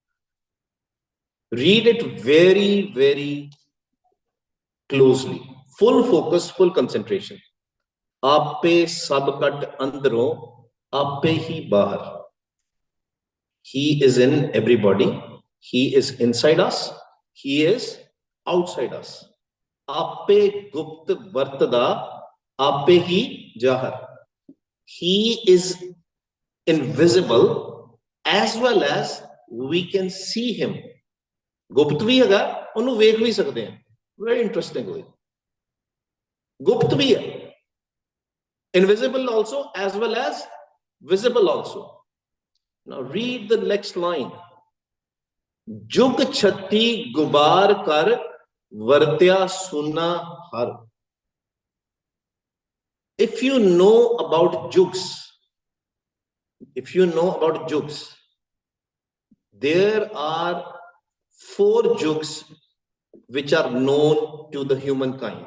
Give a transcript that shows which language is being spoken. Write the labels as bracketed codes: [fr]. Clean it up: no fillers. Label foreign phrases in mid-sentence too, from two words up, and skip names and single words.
[en] Read it very, very closely. Full focus, full concentration. [pa] ਆਪੇ ਸਭਕਤ ਅੰਦਰੋ, ਆਪੇ ਹੀ ਬਾਹਰ. [en] He is in everybody. He is inside us. He is outside us. [pa] ਆਪੇ ਗੁਪਤ ਵਰਤਦਾ, ਆਪੇ ਹੀ ਜਾਹਰ. [en] He is invisible as well as we can see him. [pa] ਗੁਪਤ ਭੀ ਹੈ, ਉਹਨੂੰ ਵੇਖ ਵੀ ਸਕਦੇ ਹਾਂ. [en] Very interestingly. [pa] ਗੁਪਤ ਭੀ ਹੈ. [en] Invisible also as well as visible also. Now read the next line. [pa] ਜੁਗ ਛੱਤੀ ਗੁਬਾਰ ਕਰ ਵਰਤਿਆ ਸੁੰਨਾ ਹਰ. [en] If you know about jugs, there are 4 jugs which are known to the humankind.